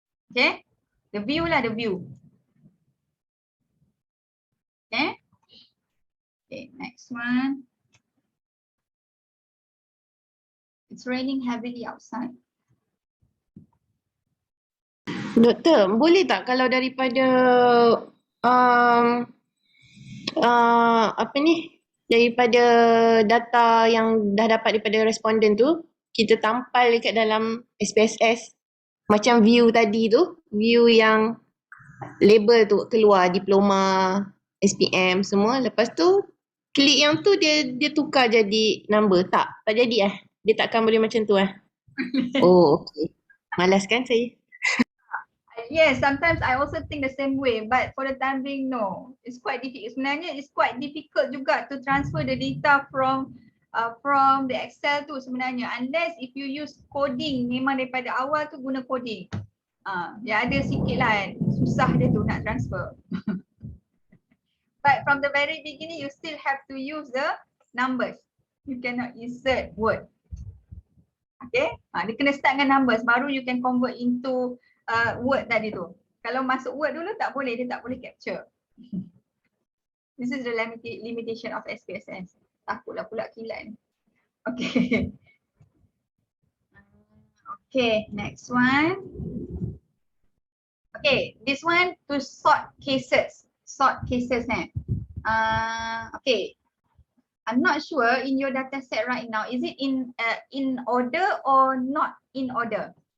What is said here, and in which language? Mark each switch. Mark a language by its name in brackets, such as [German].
[English] Okay, the view lah, the view. Okay. Okay, next one. It's raining heavily outside. [Malay] Doktor, boleh tak kalau daripada apa ni? Daripada data yang dah dapat daripada responden tu, kita tampal dekat dalam SPSS macam view tadi tu, view yang label tu keluar diploma, SPM semua. Lepas tu klik yang tu dia tukar jadi number. Tak jadi Dia takkan boleh macam tu Oh, okey. Malas kan saya? [English] Yes, sometimes I also think the same way, but for the time being, no. It's quite difficult. Sebenarnya it's quite difficult juga to transfer the data from the Excel [Malay] tu sebenarnya. [English] Unless if you use coding, [Malay] memang daripada awal tu guna [English] coding. [Malay] Dia ada sikit lah susah dia tu nak transfer. [English] But from the very beginning, you still have to use the numbers. You cannot insert word. Okay, [Malay] dia kena [English] start dengan numbers, baru you can convert into word [Malay] tadi tu. Kalau masuk word dulu tak boleh, dia tak boleh capture. [English] This is the limitation of SPSS. [Malay] Takutlah pula kilat ni. [English] Okay. Okay, next one. Okay, this one to sort cases. Sort cases ni. Okay. I'm not sure in your data set right now, is it in order or not in order?